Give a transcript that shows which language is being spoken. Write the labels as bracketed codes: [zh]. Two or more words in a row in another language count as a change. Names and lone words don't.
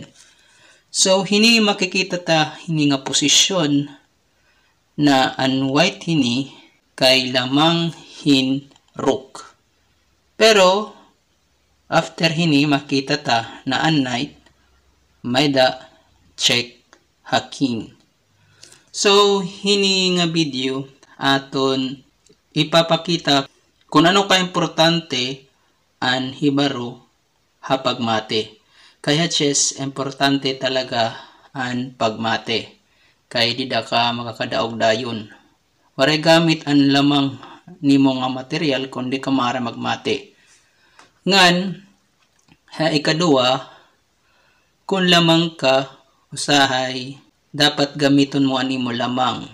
[war] So hini makikita ta hini nga posisyon na an white hini kay lamang hin rook. Pero after hini makita ta na an knight may da check ha king. So, hini nga video aton ipapakita kung ano ka-importante ang hibaro hapagmate. Kaya chess, importante talaga ang pagmate. Kaya di da ka makakadaog dayon. Waray gamit ang lamang nimo nga material kundi ka mara magmate. Ngan, ikadua, kung lamang ka usahay dapat gamiton mo animo lamang.